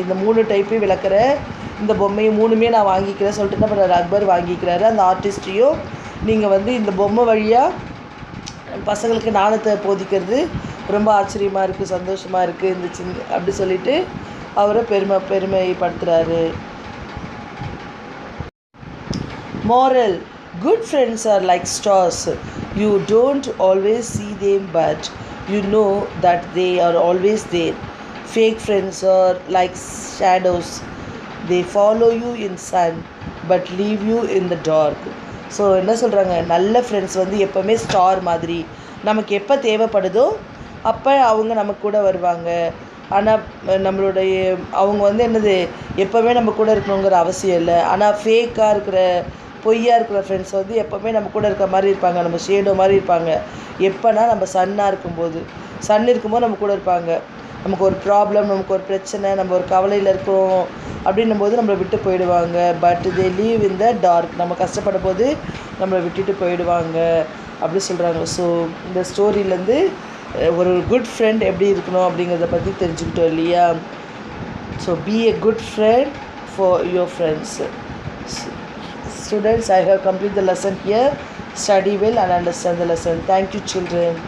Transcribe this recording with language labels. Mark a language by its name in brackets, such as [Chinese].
[Tamil] இந்த 3 டைப்பையும் விளக்குற இந்த பொம்மையை 3மே நான் வாங்கிக்கிறேன் சொல்லிட்டு என்ன பண்ணுறாரு, அக்பர் வாங்கிக்கிறாரு. அந்த ஆர்டிஸ்ட்டையும் நீங்கள் வந்து இந்த பொம்மை வழியாக பசங்களுக்கு ஞானத்தை போதிக்கிறது ரொம்ப ஆச்சரியமாக இருக்குது, சந்தோஷமாக இருக்குது, இந்த அப்படி சொல்லிவிட்டு அவரை பெருமைப்படுத்துகிறாரு. [English] Moral: good friends are like stars. You don't always see them, but you know that they are always there. Fake friends are like shadows. They follow you in sun, but leave you in the dark. [Tamil] So என்ன சொல்கிறாங்க, நல்ல friends வந்து எப்போவுமே star மாதிரி, நமக்கு எப்போ தேவைப்படுதோ அப்போ அவங்க நமக்கு கூட வருவாங்க. ஆனால் நம்மளுடைய அவங்க வந்து என்னது, எப்போவுமே நம்ம கூட இருக்கணுங்கிற அவசியம் இல்லை. ஆனால் ஃபேக்காக இருக்கிற, பொய்யாக இருக்கிற ஃப்ரெண்ட்ஸ் வந்து எப்போவுமே நம்ம கூட இருக்கிற மாதிரி இருப்பாங்க, நம்ம ஷேடோ மாதிரி இருப்பாங்க. எப்போனா நம்ம சன் இருக்கும்போது நம்ம கூட இருப்பாங்க. நமக்கு ஒரு ப்ராப்ளம், நமக்கு ஒரு பிரச்சனை, நம்ம ஒரு கவலையில் இருக்கிறோம் அப்படின்னும் போது நம்மளை விட்டு போயிடுவாங்க. [English] but they leave in the dark, [Tamil] நம்ம கஷ்டப்படும் போது நம்மளை விட்டுட்டு போயிடுவாங்க அப்படி சொல்கிறாங்க. ஸோ இந்த ஸ்டோரியிலேருந்து ஒரு குட் ஃப்ரெண்ட் எப்படி இருக்கணும் அப்படிங்கிறத பற்றி தெரிஞ்சுக்கிட்டோம் இல்லையா. [English] So be a good friend for your friends. Students, I have completed the lesson here. Study well and understand the lesson. Thank you, children.